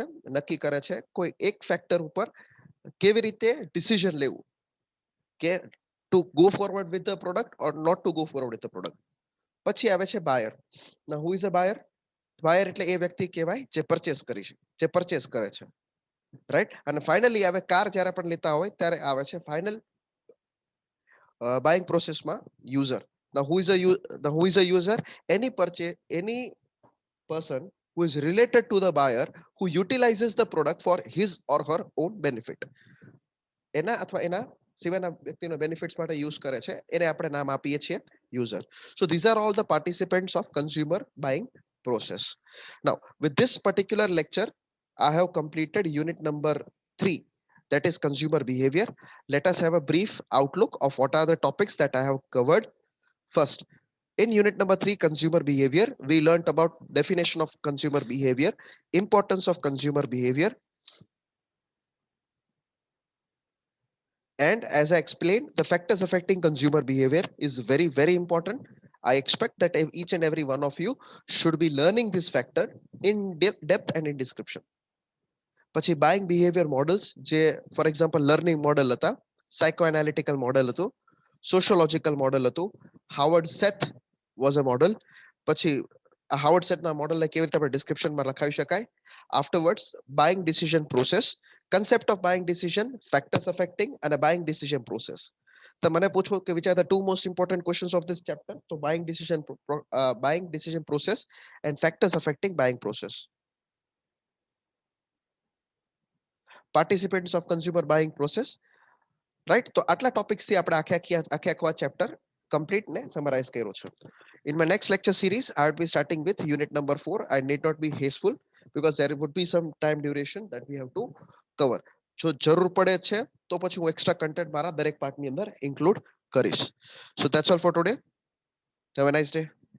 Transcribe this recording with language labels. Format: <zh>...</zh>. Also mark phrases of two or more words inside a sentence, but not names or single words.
<gu>નક્કી કરે છે કોઈ એક ફેક્ટર ઉપર કેવી રીતે ડિસિઝન લેવું કે</gu> <en>to go forward with the product or not to go forward with the product.</en> <gu>પછી આવે છે બાયર. ના</gu> <en>who is a buyer?</en> <gu>બાયર એટલે એ વ્યક્તિ કહેવાય જે પરચેસ કરી છે, જે પરચેસ કરે છે, રાઈટ. અને ફાઇનલી આવે કાર જ્યારે પણ લેતા હોય ત્યારે આવે છે</gu> <en>final buying process</en> <gu>ma user.</gu> <en>Now who is a user? Any person who is related to the buyer who utilizes the product for his or her own benefit.</en> <gu>એના અથવા એના સિવાયના વ્યક્તિનો બેનિફિટ્સ માટે યુઝ કરે છે એને આપણે નામ આપીએ છીએ યુઝર.</gu> <en>So these are all the participants of consumer buying process. Now with this particular lecture I have completed unit number 3, that is consumer behavior. Let us have a brief outlook of what are the topics that I have covered. First, in unit number 3, consumer behavior, we learnt about definition of consumer behavior, importance of consumer behavior. And as I explained, the factors affecting consumer behavior is very, very important. I expect that each and every one of you should be learning this factor in depth and in description.</en> <gu>પછી</gu> <en>buying behavior models</en> <gu>જે</gu> <en>for example learning model</en> <gu>હતા,</gu> <en>psychoanalytical model</en> <gu>હતું,</gu> <en>sociological model</en> <gu>હતું,</gu> <en>Howard Sheth was a model.</en> <gu>પછી આ હાવર્ડ સેથના મોડલને કેવી રીતે આપણે ડિસ્ક્રિપ્શનમાં લખાવી શકાય.</gu> <en>afterwards buying decision process, concept of buying decision, factors affecting અને buying decision process. તો મને પૂછો કે which are the two most important questions of this chapter, તો buying decision process and factors affecting buying process. participants of consumer buying process, right.</en> <gu>તો આટલા ટોપિક્સ થી આપણે આખા</gu> <en>chapter complete</en> <gu>ને સમરાઇઝ કર્યો છે.</gu> <en>In my next lecture series I will be starting with unit number 4. I need not be hasteful because there would be some time duration that we have to cover.</en> <gu>જો જરૂર પડે છે તો પછી હું</gu> <en>extra content</en> <gu>મારા દરેક પાર્ટની અંદર ઇન્ક્લુડ કરીશ.</gu> <en>So that's all for today. Have a nice day.</en>